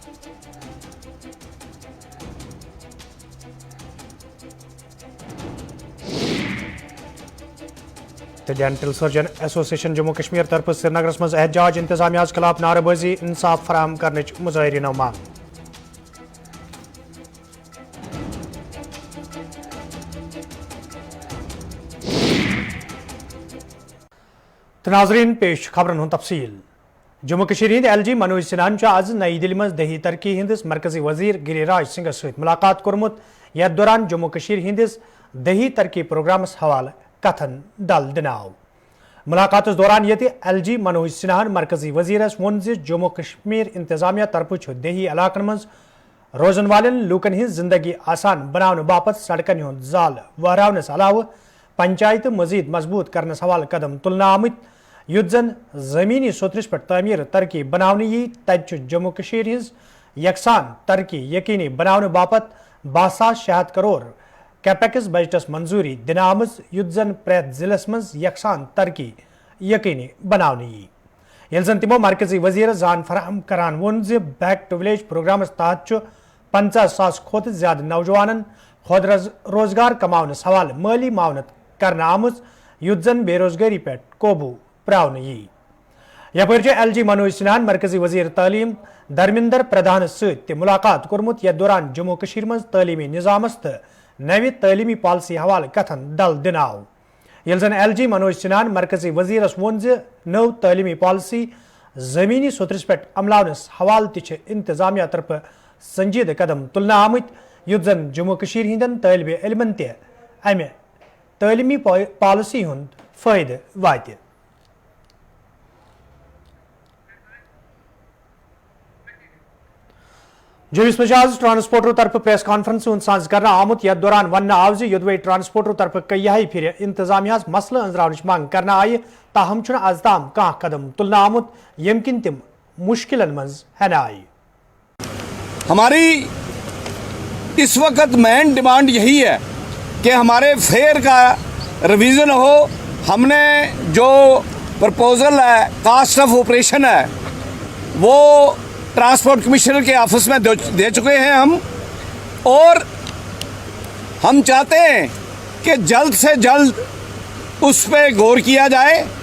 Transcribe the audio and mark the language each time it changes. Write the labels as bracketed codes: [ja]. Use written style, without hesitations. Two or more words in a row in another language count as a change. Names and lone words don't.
[ks] डेंटल सर्जन एसोसिएशन जम्मू कश्मीर तरफ श्रीनगर मज एहतजाज इंतजामिया खिलाफ नारेबाजी इंसाफ फराहम करने मुजाहरीन मांग तो नाजरीन पेश खबरन तफसील जम्मू कश्मीर हिंद LG मनोज सिन्हान आज नई दिल्ली मज दही तरक्की हिंदिस मरकजी वजीर गिरिराज सिंह सहित मुलाकात कोरमुत यथ दौरान जम्मू कश्मीर हिंदिस दही तरक्की प्रोग्रामस हवाले कथन दल दिनाव मुलाकात दौरान ये LG मनोज सिन्हान मरकजी वजीरस वोन जम्मू कश्मीर इंतजामिया तरफ दही इलाकन मज रोजन वालन लूकन हिंज जिंदगी आसान बनाने बापत सड़कन हुंद जाल वहरावनस अलाव पंचायत मजीद मजबूत करने हवाले कदम तुलना आमत युद्ध जन जमीनी सोतरस पे तमीर तरक्की बनाने यी तत जम्मू कश्मीर हिंज यकसान तरक्की यकीनी बनाने बापत 62 करोड़ कैपेक्स बजटस मंजूरी दिन आमज युद्ध जन प्रैत जिलस मज यकसान तरक्की यकीनी बनाने यी यल जन तिमो मरकजी वजीर जान फराहम करान वोन [en] back to village [ks] प्रोग्रामस तहत 50,000 खोत ज्यादा नौजवान खुद रोजगार कमावनस हवाले माली मावनत करना आमज युद्ध जन बेरोजगारी पे काबू प्रावन यी यपर LG मनोज सिन्हान मरकजी वजीर तालीम धर्मिंदर प्रधान सत मुलाकात कोरमुत यथ दौरान जम्मू कश्मीर मज तालीमी निजामस तो नवी तालीमी पॉलिसी हवाले कथन दल दिनाव यल जन LG मनोज सिन्हान मरकजी वजीरस वोन नव तालीमी पॉलिसी जमीनी सोतरस पे अमलावनस हवाले ति इंतजामिया तरफ संजीद कदम तुलना आमत युद्ध जन जम्मू कश्मीर हिंदन तालिब इल्मन ते अमे तालीमी पॉलिसी हुंद फायदे वाते जुबिस मजाज ट्रांसपोर्टर तरफ [en] press conference [ks] साज कर आमुत यथ दौरान वन आव युदवे ट्रांसपोर्टर तरफ कई फिर इंतजामिया मसल अंजरावन मांग करना आय ताहम आज ताम कह कदम तुलना आमुत यम किन तिम मुश्किल मज हन आय [hi] हमारी इस वक्त [en] main demand [hi] यही है कि हमारे फेयर का रिवीजन हो। हमने जो प्रपोजल है [en] cost of operation [hi] है वो [en] transport commissioner [hi] के ऑफिस में दे चुके हैं हम, और हम चाहते हैं कि जल्द से जल्द उस पर गौर किया जाए